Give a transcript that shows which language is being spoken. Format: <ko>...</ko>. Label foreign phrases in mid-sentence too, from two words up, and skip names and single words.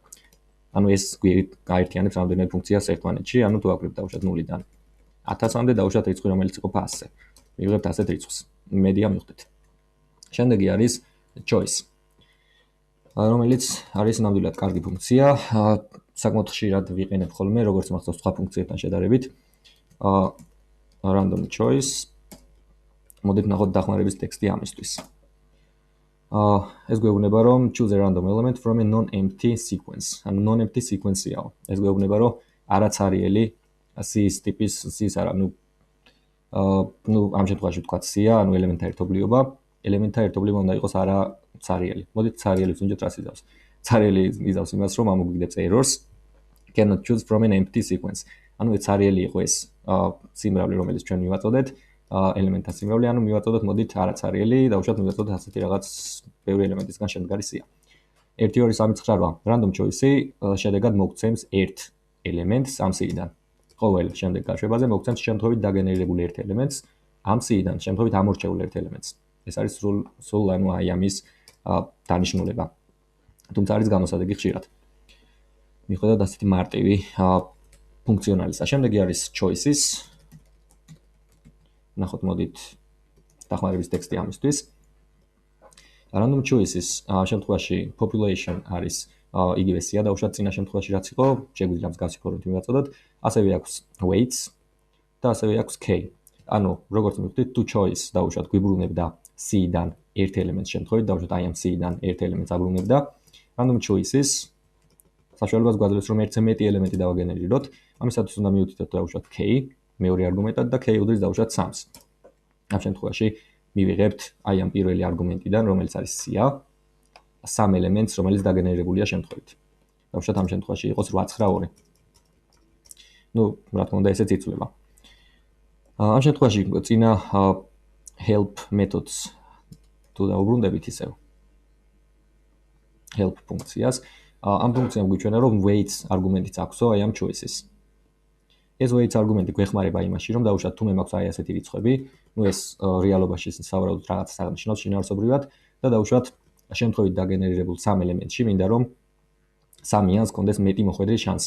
<ka>ანუ ეს გაერთიანებს რამდენიმე ფუნქციას ერთმანეთში, ანუ თუ აკვირდებით დავუშვათ 0-დან 1000-მდე დავუშვათ რიცხვი, რომელიც იყოფა 100-ზე. მივიღებთ ასეთ რიცხვს. იმედია მივხვდეთ. შემდეგი არის choice, რომელიც არის ნამდვილად კარგი ფუნქცია, საკმაოდ ხშირად ვიყენებ ხოლმე, როგორც მახსოვს სხვა ფუნქციებთან შედარებით.</ka> <en>random choice.</en> <ka>მოდით ნახოთ დახმარების ტექსტი ამისთვის. ეს გვეუბნება რომ</ka> <en>choose a random element from a non-empty sequence.</en> <ka>ანუ</ka> <en>non-empty sequence-</en> <ka>იაო. ეს გვეუბნება რომ არაცარიელი C-ის ტიპის C-ის არა, ამ შემთხვევაში ვთქვათ C-ა, ელემენტთა ერთობლიობა. ელემენტთა ერთობლიობა უნდა იყოს არა ცარიელი. მოდით ცარიელი ვსუნჯეთ რას იზავს. ცარიელი იზავს იმას, რომ ამოგვიგდებს</ka> <en>errors cannot choose from an empty sequence.</en> <ka>ეს ცარიელი იყო ეს სიმრავლე, რომელიც ჩვენ მივაწოდეთ, ელემენტთა სიმრავლე, მივაწოდოთ მოდით არა ცარიელი, დავუშვათ მივაწოდოთ ასეთი რაღაც ბევრი ელემენტისგან შემდგარი C-ა. 1 2 3 4 8</ka> <en>random choice-</en> <ka>ი შედეგად მოგცემს ერთ ელემენტს ამ C-დან. ყოველ შემდეგ გაშვებაზე მოგცემს შემთხვევით დაგენერირებულ ერთ ელემენტს ამ C-დან, შემთხვევით ამორჩეულ ერთ ელემენტს. ეს არის სულ აი ამის დანიშნულება. თუმცა არის გამოსადეგი ხშირად. მიხედავთ ასეთი მარტივი ფუნქციონალისა. შემდეგი არის choices. ნახოთ მოდით დახმარების ტექსტი ამისთვის.</ka> <en>Random choices</en> <ka>შემთხვევაში population არის იგივე C-ა დავუშვათ წინა შემთხვევაში რაც იყო, შეგვიძლია მსგავსი ფორმით მივაწოდოთ. ასევე აქვს weights და ასევე აქვს k. როგორც მივხვდით,</ka> <en>to choice</en> <ka>დავუშვათ გვიბრუნებდა C-დან ერთ ელემენტს შემთხვევით, დავუშვათ აი ამ C-დან ერთ ელემენტს აბრუნებდა.</ka> <en>Random choices</en> <ka>საშუალებას გვაძლევს რომ ერთზე მეტი ელემენტი დავაგენერიროთ. ამისათვის უნდა მივუთითოთ დავუშვათ k მეორე არგუმენტად და k უდრის დავუშვათ 3-ს. ამ შემთხვევაში მივიღებთ აი ამ პირველი არგუმენტიდან, რომელიც არის C-ა, 3 ელემენტს, რომელიც დაგენერირებულია შემთხვევით. დავუშვათ ამ შემთხვევაში იყოს 8 9 2. რა თქმა უნდა, ესეც იცვლება. ამ შემთხვევაში წინა</ka> <en>help methods</en> <ka>თუ დაუბრუნდებით ისევ help ფუნქციას, ამ ფუნქციამ გვიჩვენა რომ weights არგუმენტიც აქვსო აი ამ choices. ეს weights არგუმენტი გვეხმარება იმაში, რომ დავუშვათ თუ მე მაქვს აი ასეთი რიცხვები, ეს რეალობაში სავარაუდოდ რაღაცას აღნიშნავს შინაარსობრივად და დავუშვათ შემთხვევით დაგენერირებულ 3 ელემენტში მინდა რომ 3-იანს კონდეს მეტი მოხვედრის შანსი.</ka>